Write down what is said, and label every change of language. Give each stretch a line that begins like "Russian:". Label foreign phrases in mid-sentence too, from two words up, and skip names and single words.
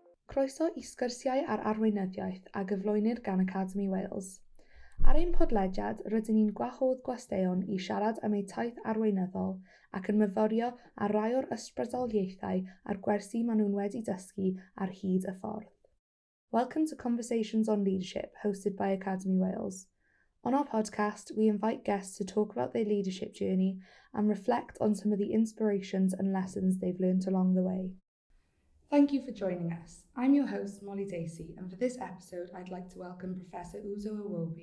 Welsh: Croeso i Sgwrsiau ar Arweinyddiaeth a gyflwynir gan Academi Wales. Ar ein podlediad, rydyn ni'n gwahodd gwesteion i siarad am eu taith arweinyddol ac yn myforio ar rai o'r ysbrydoliaethau a'r gwersi maen nhw'n wedi dysgu ar hyd y ffordd.
English: Welcome to Conversations on Leadership, hosted by Academy Wales. On our podcast, we invite guests to talk about their leadership journey and reflect on some of the inspirations and lessons they've learned along the way. Thank you for joining us. I'm your host, Molly Dacey, and for this episode, I'd like to welcome Professor Uzo Iwobi.